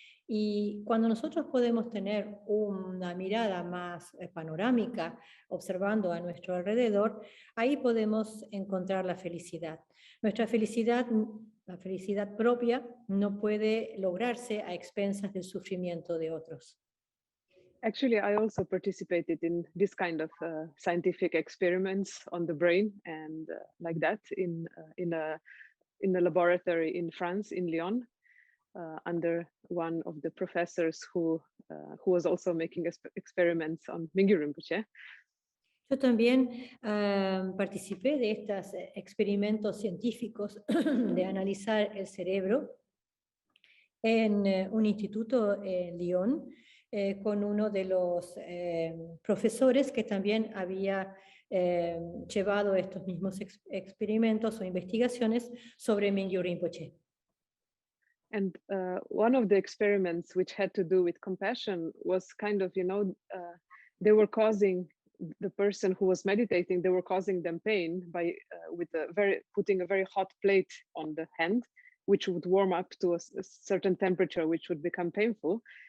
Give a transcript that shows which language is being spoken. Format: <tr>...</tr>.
<es>Y cuando nosotros podemos tener una mirada más panorámica, observando a nuestro alrededor, ahí podemos encontrar la felicidad. Nuestra felicidad, la felicidad propia, no puede lograrse a expensas del sufrimiento de otros.</es> <en>Actually, I also participated in this kind of scientific experiments on the brain and like that in a laboratory in France, in Lyon, under one of the professors who was also making experiments on Mingyur Rinpoche.</en> <es>Yo también participé de estos experimentos científicos de analizar el cerebro en un instituto en Lyon con uno de los profesores que también había llevado estos mismos experimentos o investigaciones sobre Mingyur Rinpoche.</es> <en>And one of the experiments which had to do with compassion was kind of, they were causing the person who was meditating, they were causing them pain by putting a very hot plate on the hand, which would warm up to a certain temperature, which would become painful.</en>